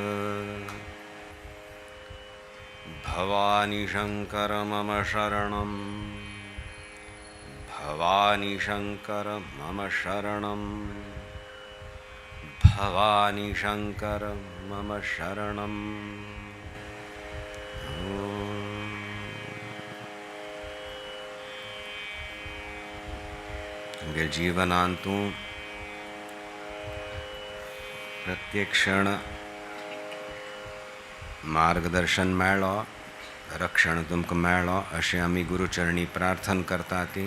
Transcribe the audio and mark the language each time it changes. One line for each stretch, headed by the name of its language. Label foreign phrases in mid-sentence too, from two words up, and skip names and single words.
Sanskrit: भवानी शंकर मम शरणं, भवानी शंकर मम शरणं, भवानी शंकर मम शरणं।
Konkani: तुमगे जीवनांतू प्रत्येक क्षण मार्गदर्शन मेळ्ळो, रक्षण तुमकां मेळ्ळो अशें आमी गुरुचरणी प्रार्थना करताती।